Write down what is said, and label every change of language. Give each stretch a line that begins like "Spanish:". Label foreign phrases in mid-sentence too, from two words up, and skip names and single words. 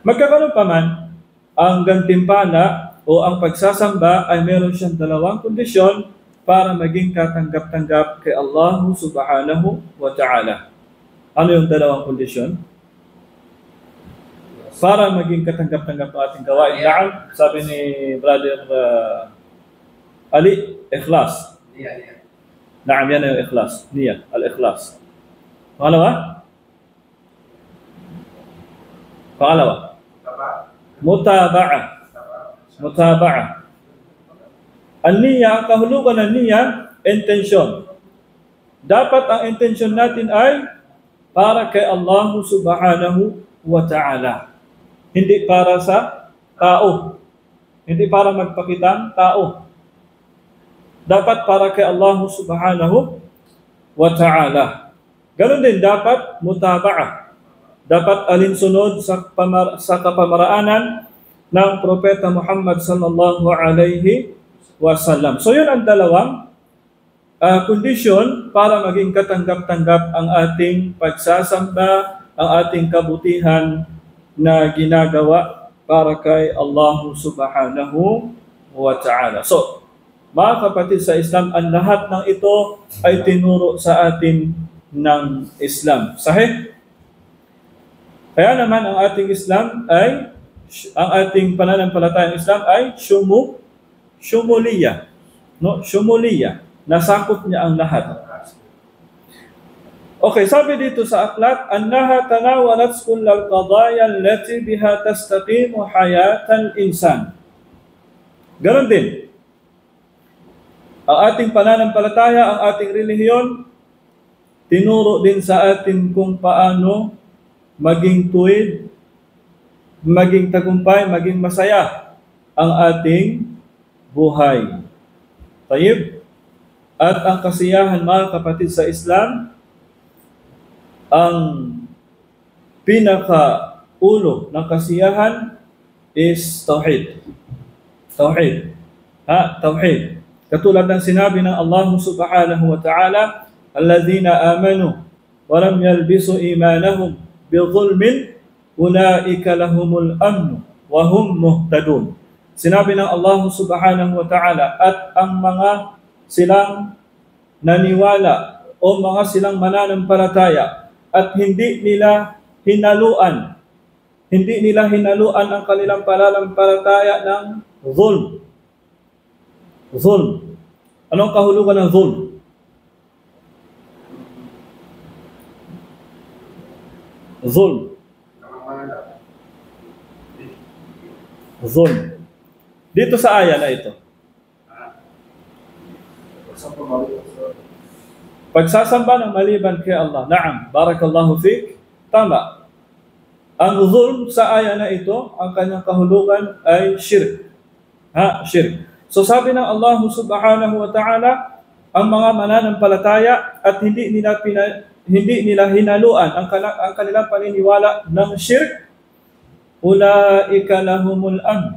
Filipino: Magkakaroon pa man, ang gantimpala o ang pagsasamba ay meron siyang dalawang kondisyon para maging katanggap-tanggap kay
Arabic: الله سبحانه وتعالى.
Filipino: Ano yung dalawang kondisyon? Para maging katanggap-tanggap ng ating gawain. Naam, sabi ni Brother Ali, ikhlas. Naam, yan yung ikhlas.
Arabic: نية، الإخلاص.
Filipino: Pangalawa? Mutaba'a. An-niyya, ang kahulugan ng niyya, intensyon. Dapat ang intensyon natin ay para kay
Arabic: الله سبحانه وتعالى.
Filipino: Hindi para sa tao. Hindi para magpakitang tao. Dapat para kay
Arabic: الله سبحانه وتعالى.
Filipino: Ganon din dapat mutaba'a. Dapat alinsunod sa kapamaraanan ng Propeta Muhammad
Arabic: صلى الله عليه وسلم.
Filipino: So yun ang dalawang kondisyon para maging katanggap-tanggap ang ating pagsasamba, ang ating kabutihan na ginagawa para kay
Arabic: الله سبحانه وتعالى.
Filipino: So, mga kapatid sa Islam, ang lahat ng ito ay tinuro sa atin ng Islam. Sahih? Kaya naman ang ating Islam ay, ang ating pananampalatayang Islam ay syumuliya. No? Syumuliya. Nasakop niya ang lahat. Okay, sabi dito sa aklat,
Arabic: أنها تناولت كل القضايا التي بها تستقيم حياة الإنسان.
Filipino: Ganon din. Ang ating pananampalataya, ang ating relihiyon, tinuro din sa atin kung paano maging tuwid, maging tagumpay, maging masaya ang ating buhay. Tayyib. At ang kasiyahan, mga kapatid sa Islam, ang pinaka-ulo ng kasiyahan is tauhid. Tauhid. Tauhid. Katulad ng sinabi ng
Arabic: الله سبحانه وتعالى, الذين آمنوا ولم يلبسوا إيمانهم بظلم أولئك لهم الأمن وهم مهتدون.
Filipino: Sinabi ng
Arabic: الله سبحانه وتعالى,
Filipino: at ang mga silang naniwala o mga silang mananampalataya at hindi nila hinaluan ang kanilang pananampalataya ng zulm. Zulm. Anong kahulugan ng zulm? Zulm. Zulm. Dito sa aya na ito. Pagsasamba ng maliban kay Allah.
Arabic: نعم، بارك الله فيك.
Filipino: Tama. Ang zulm sa aya na ito, ang kanyang kahulugan ay shirk. Shirk. So sabi ng
Arabic: الله سبحانه وتعالى,
Filipino: ang mga mananampalataya at hindi nila hinaluan ang kanilang paniniwala ng shirk,
Arabic: أولئك لهم الأمن.